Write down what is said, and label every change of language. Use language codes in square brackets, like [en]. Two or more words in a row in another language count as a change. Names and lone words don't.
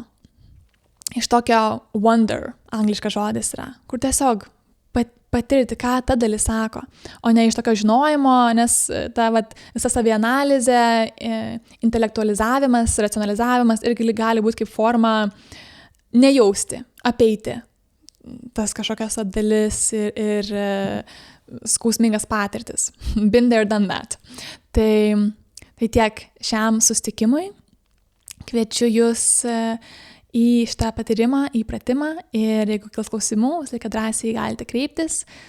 [lt] Iš tokio wonder, angliškas žodis yra, kur tiesiog patirti, ką ta dalis sako, o ne iš tokio žinojimo, nes ta visa savianalizė, intelektualizavimas, racionalizavimas irgi gali būti kaip forma nejausti, apeiti tas kažkokias dalis ir skausmingas patirtis. [en] Been there, done that. [lt] Tai tiek šiam susitikimui. Kviečiu jūs į šitą patyrimą, į pratimą ir jeigu kils klausimų, visą laiką drąsiai galite kreiptis.